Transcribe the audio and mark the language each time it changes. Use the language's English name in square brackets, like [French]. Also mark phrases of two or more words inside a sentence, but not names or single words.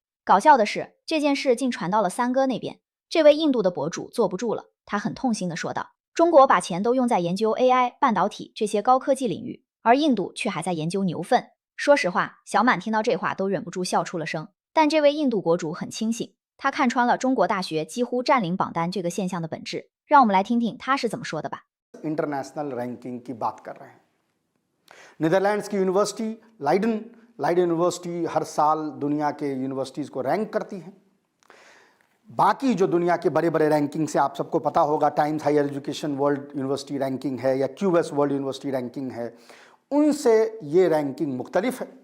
[Chinese] 搞笑的是，这件事竟传到了三哥那边。这位印度的博主坐不住了，他很痛心地说道：“中国把钱都用在研究 AI、半导体这些高科技领域，而印度却还在研究牛粪。” 说实话，小满听到这话都忍不住笑出了声。但这位印度博主很清醒，他看穿了中国大学几乎占领榜单这个现象的本质。让我们来听听他是怎么说的吧。 [English] international ranking [Hindi] की बात कर रहे हैं। नीदरलैंड्स की यूनिवर्सिटी लाइडन यूनिवर्सिटी हर साल दुनिया के यूनिवर्सिटीज़ को रैंक करती है। बाकी जो दुनिया के बड़े बड़े रैंकिंग से आप सबको पता होगा, टाइम्स हायर एजुकेशन वर्ल्ड यूनिवर्सिटी रैंकिंग है या क्यूएस वर्ल्ड यूनिवर्सिटी रैंकिंग है, उनसे ये रैंकिंग मुख्तलिफ है।